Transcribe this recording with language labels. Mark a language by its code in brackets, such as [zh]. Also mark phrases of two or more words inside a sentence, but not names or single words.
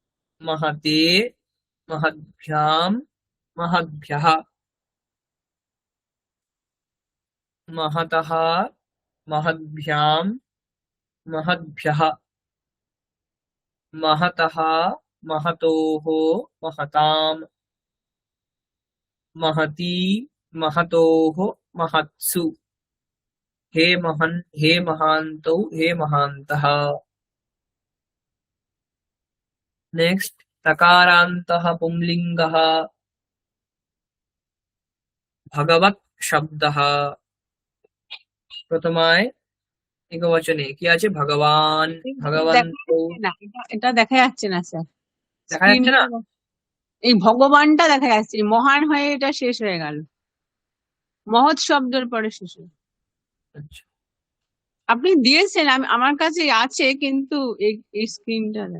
[sa] महते, महद्भ्यां, महद्भ्यः, महतः महद्भ्यां महद्भ्यः महतः महतोः महतां महती महतोः महत्सु हे महान्तौ हे महान्तः। नेक्स्ट तकारान्तः पुंलिङ्गः भगवत् शब्दः प्रथमाय एकवचने [bn] কি আছে ভগবান দেখা [sa] ভগবন্তৌ [bn] যাচ্ছে না, এটা দেখা যাচ্ছে না স্যার। দেখা যাচ্ছে না? এই ভগবানটা দেখা যাচ্ছে, এই মহান হয়ে এটা শেষ হয়ে গেল, মহৎ শব্দের পরে শেষ হয়ে গেল। আচ্ছা আপনি দিয়েছেন, আমার কাছে আছে, কিন্তু এই স্ক্রিনটা নেই।